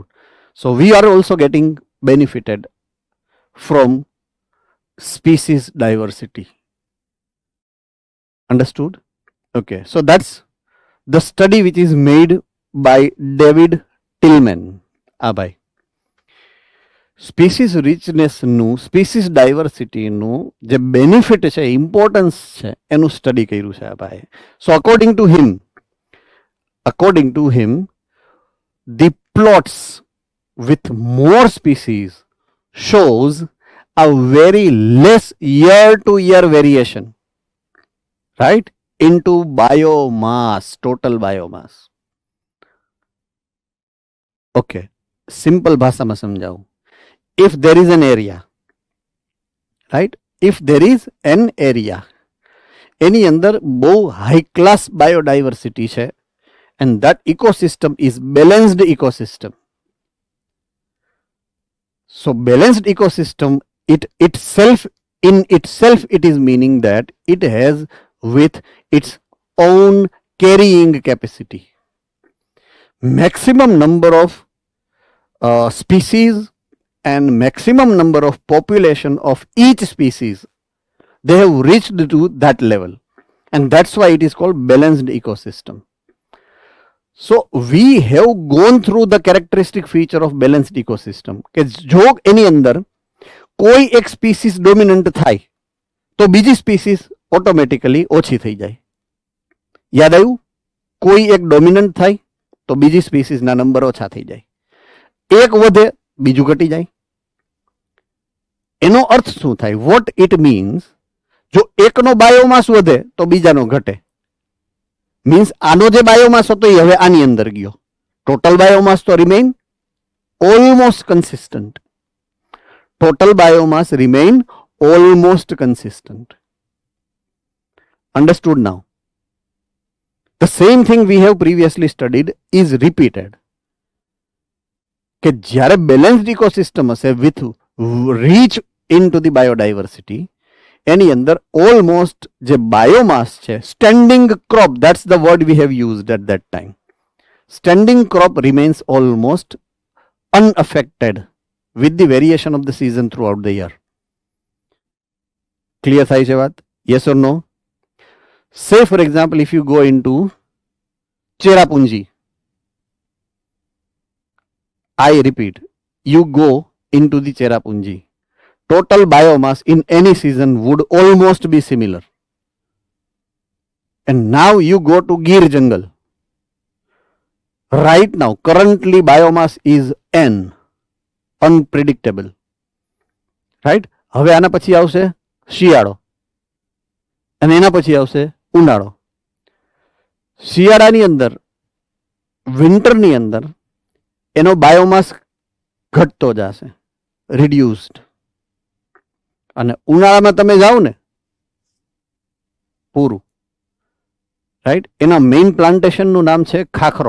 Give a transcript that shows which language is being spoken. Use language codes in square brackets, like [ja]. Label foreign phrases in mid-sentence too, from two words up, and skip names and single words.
[en] So we are also getting benefited from species diversity. Understood? Okay, so that's the study which is made by David Tillman. [gu] Bhai. સ્પીસીસ રિચનેસનું, સ્પીસીસ ડાયવર્સિટીનું જે બેનિફિટ છે, ઇમ્પોર્ટન્સ છે, એનું સ્ટડી કર્યું છે આ ભાઈ. [en] so according to him the plots with more species shows a very less year-to-year variation, right, into biomass, total biomass. [gu] Okay, simple ભાષામાં સમજાવું. [en] If there is an area, right, if there is an area, [gu] એની અંદર બહુ [en] high class biodiversity [gu] છે, [en] and that ecosystem is balanced ecosystem. So balanced ecosystem, it itself it is meaning that it has with its own carrying capacity. Maximum number of species and maximum number of population of each species, they have reached to that level, and that's why it is called balanced ecosystem. So we have gone through the characteristic feature of balanced ecosystem [gu] કે જો એની અંદર કોઈ એક [en] species dominant [gu] થાય તો બીજી [en] species automatically [gu] ઓછી થઈ જાય. યાદ આવ્યું? કોઈ એક ડોમિનન્ટ થાય તો બીજી સ્પીસીસના નંબર ઓછા થઈ જાય. એક વધે બીજું ઘટી જાય. એનો અર્થ શું થાય? [en] what it means, [gu] જો એકનો બાયોમાસ વધે તો બીજાનો ઘટે. મીન્સ આનો જે બાયોમાસ હતો એ હવે આની અંદર ગયો. [en] total biomass તો remain almost consistent. total biomass remain almost consistent. Understood now? The same thing we have previously studied is repeated. [gu] કે જ્યારે [en] balanced ecosystem [gu] હશે [en] with rich into the biodiversity, [gu] એની અંદર ઓલમોસ્ટ જે બાયોમાસ છે, [en] standing crop, that's the word we have used at that time. Standing crop remains almost unaffected with the variation of the season throughout the year. [gu] Clear થાય છે વાત? [en] Yes or no? Say for example, if you go into Cherrapunji, I repeat, you go into the Cherrapunji, total biomass in any season would almost be similar. And now you go to Gir jungle. Right now, currently biomass is N, unpredictable. Right? [gu] હવે આના પછી આવશે શિયાળો અને એના પછી આવશે ઉનાળો. શિયાળાની અંદર, વિન્ટરની અંદર એનો બાયોમાસ ઘટતો જશે, રિડ્યુસ્ડ. અને ઉનાળામાં તમે જાઓ ને પૂરું, રાઈટ, એના મેઇન પ્લાન્ટેશનનું નામ છે ખાખરો.